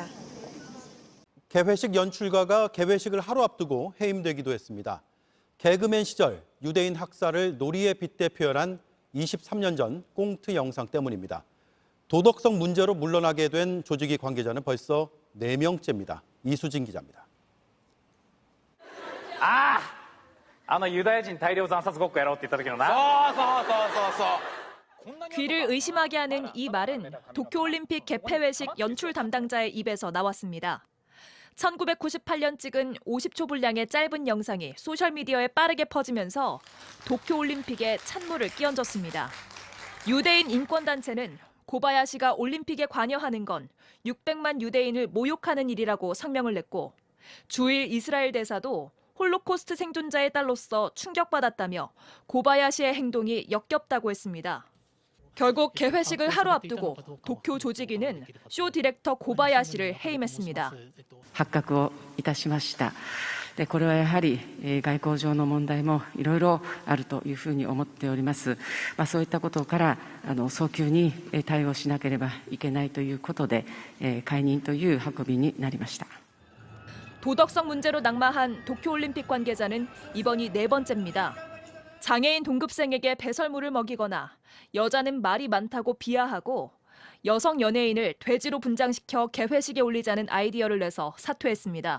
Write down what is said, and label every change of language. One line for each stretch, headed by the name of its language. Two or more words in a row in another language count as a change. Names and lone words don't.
Korean: 개회식 연출가가 개회식을 하루 앞두고 해임되기도 했습니다. 개그맨 시절 유대인 학살을 놀이에 빗대 표현한 23년 전 꽁트 영상 때문입니다. 도덕성 문제로 물러나게 된 조직위 관계자는 벌써 4명째입니다. 이수진 기자입니다.
Japanese: ユダヤ人大量惨殺ごっこやろうって言った時のな。
Korean: 귀를 의심하게 하는 이 말은 도쿄올림픽 개폐회식 연출 담당자의 입에서 나왔습니다. 1998년 찍은 50초 분량의 짧은 영상이 소셜미디어에 빠르게 퍼지면서 도쿄올림픽에 찬물을 끼얹었습니다. 유대인 인권단체는 고바야시가 올림픽에 관여하는 건 600만 유대인을 모욕하는 일이라고 성명을 냈고 주일 이스라엘 대사도 홀로코스트 생존자의 딸로서 충격받았다며 고바야시의 행동이 역겹다고 했습니다. 결국 개회식을 하루 앞두고 도쿄 조직위는 쇼 디렉터 고바야시를 해임했습니다.
Japanese: 発覚をいたしました。でこれはやはり外交上の問題もいろいろあるというふうに思っております。そういったことから早急に対応しなければいけないということで解任という運びになりました。
Korean: 도덕성 문제로 낙마한 도쿄올림픽 관계자는 이번이 4번째입니다. 장애인 동급생에게 배설물을 먹이거나 여자는 말이 많다고 비하하고 여성 연예인을 돼지로 분장시켜 개회식에 올리자는 아이디어를 내서 사퇴했습니다.